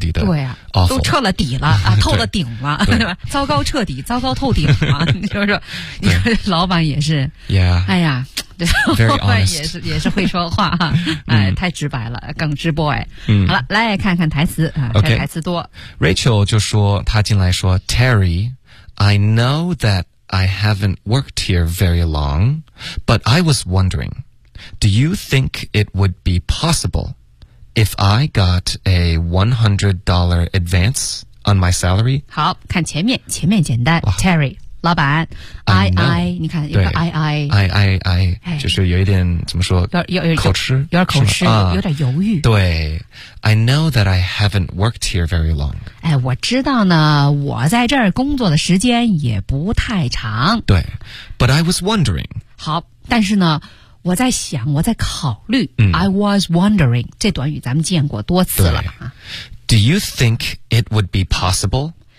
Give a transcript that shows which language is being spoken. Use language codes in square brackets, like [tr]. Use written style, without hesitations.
[zh] 对呀、都彻了底了啊，透了顶了对糟糕彻底糟糕透顶了你说说你说老板也是 yeah, 哎呀 [en] 对 Very honest. [zh] 也是会说话哎、太直白了耿直 boy、好了来看看台词啊、 okay. 台词多 [en] Rachel [zh] 就说他进来说 [en] Terry, I know that I haven't worked here very long, but I was wondering,Do you think it would be possible if I got a $100 advance on my salary? [zh] 好，看前面简单。Terry, 老板 ,I, 你看有个 II。 II, 就是有一点怎么说口吃。有点口吃有点犹豫。对。 [en] I know that I haven't worked here very long. [zh] 哎，我知道呢，我在这儿工作的时间也不太长。 [en] 对。But I was wondering. [zh] 好，但是呢我在想我在考虑、 [en] I was wondering [zh] 这短语咱们见过多次了、 [en] Do you think it would be possible?